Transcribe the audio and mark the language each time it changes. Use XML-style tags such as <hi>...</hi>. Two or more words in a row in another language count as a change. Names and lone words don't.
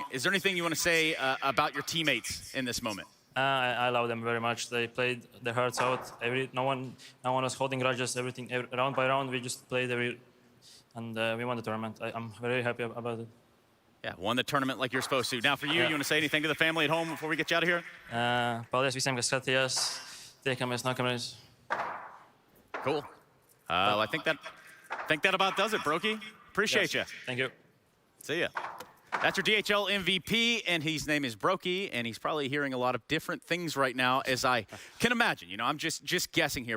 <en>Is there anything you want to say about your teammates in this moment? I love them very much. They played their hearts out. No one was holding grudges. Everything round by round, we just played and we won the tournament. I'm very happy about it. Yeah, won the tournament like you're supposed to. Now, for you, you want to say anything to the family at home before we get you out of here?</en> <lv>Paldies visiem, kas skatījās. Tiekamies nākamreiz.</lv> <en>Cool. I think that about does it, Brokey. Appreciate you. Thank you. See ya. That's your DHL MVP, and his name is Brokey, and he's probably hearing a lot of different things right now, as I can imagine. I'm just guessing here.</en>